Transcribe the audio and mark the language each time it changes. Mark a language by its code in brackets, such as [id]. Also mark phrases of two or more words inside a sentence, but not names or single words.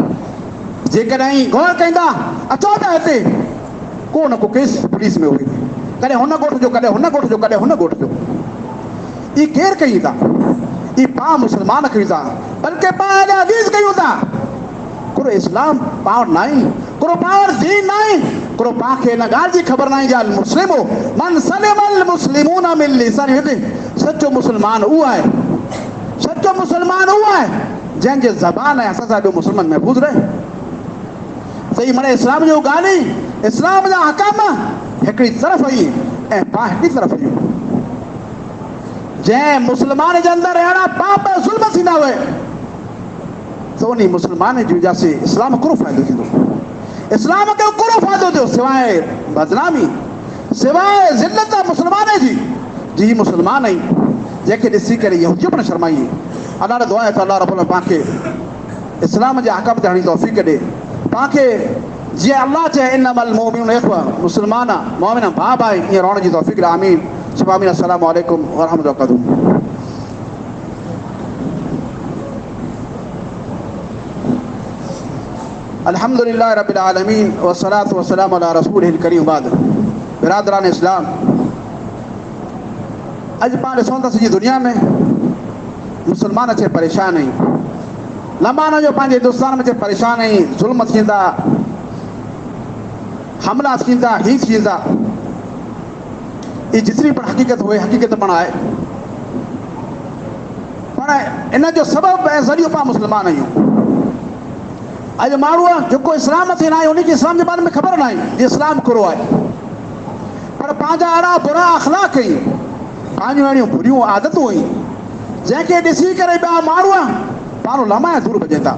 [sd] जेकॾहिं गौर कंदा अचो त हिते को न को केस पुलिस में हुई कॾहिं हुन ॻोठ जो कॾहिं हुन ॻोठ जो कॾहिं हुन ॻोठ जो। ई केरु कयूं था ई पाण मुसलमान कयूं था बल्कि पाण हदीस कयूं था। कुरो इस्लाम पाण न आहे कुरो पाण दीन न आहे कुरो पाण खे हिन ॻाल्हि जी ख़बर न आहे जा [ar] المسلم من سلم المسلمون من لسانه [sd] सच्चो मुसलमान उहो आहे, सच्चो मुसलमान उहो आहे जंहिंजे ज़बान ऐं हथ सां ॿियो मुस्लमान महफ़ूज़ रहे। सही माना इस्लाम जो ॻाल्हि ई, इस्लाम जा हकाम हिकिड़ी तरफ़ हुई ऐं पाण हिकिड़ी तरफ़ हुयूं। जंहिं मुसलमान जे अंदरि अहिड़ा पाप ऐं ज़ुल्म थींदा हुए त उन मुसलमान जी वजह से इस्लाम कहिड़ो फ़ाइदो थींदो? इस्लाम खे कहिड़ो फ़ाइदो थियो सिवाइ बदनामी, सिवाइ ज़िल्लत मुसलमान जी। जी मुसलमान आई जंहिंखे ॾिसी करे यहूदियूं पिण शर्माई। अल्लाह दुआ आहे त अल्लाह रब्बुल पाण खे इस्लाम जे हक़ ते हणी तौफ़ीक़ ॾे। पाण खे जीअं अल्लाह चए [ar] إنما المؤمنون إخوة, [sd] मुसलमान मोमिन भाउ भाई, ईअं रहण जी तौफ़ीक़ ॾे। आमीन सुभाणे। आमीन। [ar] السلام عليكم ورحمة الله. الحمد لله رب العالمين والصلاة والسلام على الرسول الكريم بعد. [sd] बिरादरान इस्लाम, अॼु पाण ॾिसूं था सॼी दुनिया में मुसलमान अचे परेशान आहिनि। लंबा न जो पंहिंजे हिंदुस्तान में अचे परेशान आहिनि। ज़ुल्म थींदा, हमला थींदा, ही थींदा। ये जितनी पण हक़ीक़त हुए, हक़ीक़त पण आहे, पर इन जो सबबु ऐं ज़रियो पाण मुसलमान आहियूं। अॼु माण्हू जेको इस्लाम ते न आहे उनखे इस्लाम जे बारे में ख़बर न आहे इस्लाम कहिड़ो आहे, पर पंहिंजा अहिड़ा बुरा अख़लाक आहिनि, पंहिंजूं अहिड़ियूं बुरियूं आदतूं आहिनि जंहिंखे ॾिसी करे ॿिया माण्हू लमाए दूर भॼनि था।